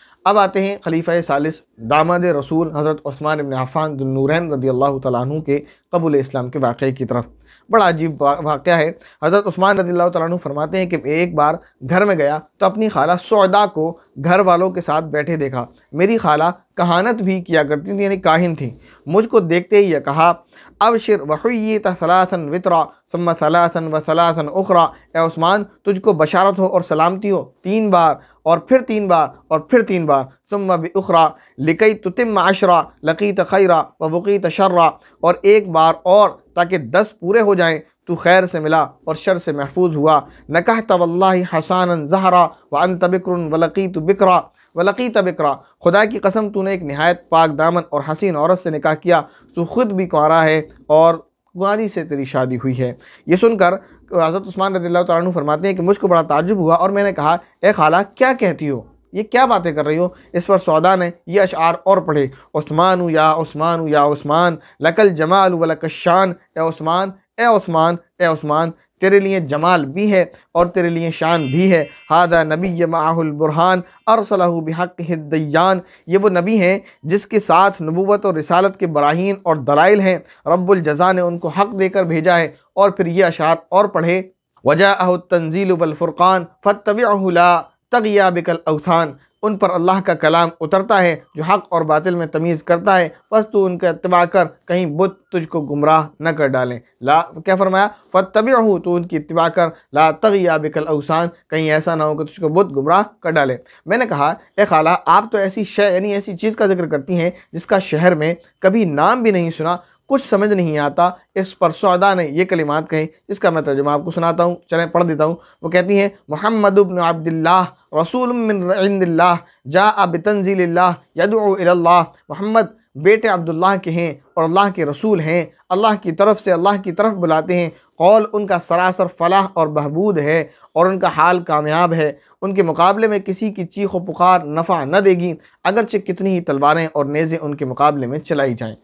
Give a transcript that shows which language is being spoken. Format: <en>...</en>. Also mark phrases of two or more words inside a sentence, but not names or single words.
<hi>अब आते हैं खलीफा सालिस दामाद रसूल हज़रत उस्मान इब्न अफ़्फ़ान ज़ुन्नूरैन</hi> <ar>رضي الله تعالى عنه</ar> <hi>के कबूल इस्लाम के वाक़े की तरफ। बड़ा अजीब वाक़या है। हज़रत उस्मान</hi> <ar>رضي الله تعالى عنه</ar> <hi>फरमाते हैं कि एक बार घर में गया तो अपनी खाला सौदा को घर वालों के साथ बैठे देखा। मेरी खाला कहानत भी किया करती थी, यानी काहिन थी। मुझको देखते ही यह कहा,</hi> <ar>أبشر وحييت ثلاثا وترا ثم ثلاثا و ثلاثا أخرى,</ar> <hi>ए उस्मान तुझको बशारत हो और सलामती हो 3 बार और फिर 3 बार और फिर 3 बार,</hi> <ar>ثم ب أخرى لكي تتم عشرا لقيت خيرا و وقيت شرا,</ar> <hi>और एक बार और ताकि 10 पूरे हो जाएं, तू खैर से मिला और शर से महफूज हुआ।</hi> <ar>نكحت والله حسانا زهراء و أنت بكر و لقيت بكرا و لقيت بكرا,</ar> <hi>खुदा की कसम तूने एक नहायत पाक दामन और हसीन औरत से निकाह किया, तू खुद भी कुंवारा है और कुंवारी से तेरी शादी हुई है। ये सुनकर हज़रत उस्मान</hi> <ar>رضي الله تعالى عنه</ar> <hi>फरमाते हैं कि मुझको बड़ा ताज्जुब हुआ और मैंने कहा, ए खाला क्या कहती हो, ये क्या बातें कर रही हो। इस पर सौदा ने ये अशआर और पढ़े,</hi> <ar>عثمان يا عثمان يا عثمان لك الجمال و لك الشان,</ar> <hi>ए उस्मान ए उस्मान ए उस्मान, तेरे लिए जमाल भी है और तेरे लिए शान भी है।</hi> <ar>هذا نبي معه البرهان أرسله بحقه الديان,</ar> <hi>ये वो नबी हैं जिसके साथ नबूवत और रिसालत के बराहीन और दलाइल हैं। रब्बुल जज़ा ने उनको हक़ देकर भेजा है। और फिर ये अशार और पढ़े,</hi> <ar>وجاءه التنزيل والفرقان فاتبعه لا تغيا بك الأوثان,</ar> <hi>उन पर अल्लाह का कलाम उतरता है जो हक़ और बातिल में तमीज़ करता है, बस तू उनका इत्तिबा कर, कहीं बुत तुझको गुमराह न कर डालें। ला क्या फरमाया, फ़त्तबिअहु, तो उनकी इत्तिबा कर,</hi> <ar>لا تغيا بك الأوثان,</ar> <hi>कहीं ऐसा ना हो कि तुझको बुत गुमराह कर डाले। मैंने कहा, ए खाला आप तो ऐसी शय यानी ऐसी चीज़ का जिक्र करती हैं जिसका शहर में कभी नाम भी नहीं सुना, कुछ समझ नहीं आता। इस पर सौदा ने ये कलिमात कहे जिसका मैं तर्जुमा आपको सुनाता हूँ, चलें पढ़ देता हूँ। वो कहती हैं,</hi> <ar>محمد ابن عبد الله رسول من عند الله جاء بتنزيل الله يدعو إلى الله,</ar> <hi>मोहम्मद बेटे अब्दुल्लाह के हैं और अल्लाह के रसूल हैं, अल्लाह की तरफ से अल्लाह की तरफ बुलाते हैं। कौल उनका सरासर फलाह और बहबूद है और उनका हाल कामयाब है। उनके मुकाबले में किसी की चीख व पुकार नफ़ा न देगी, अगरचे कितनी ही तलवारें और नेज़ें उनके मुकाबले में चलाई जाएँ।</hi>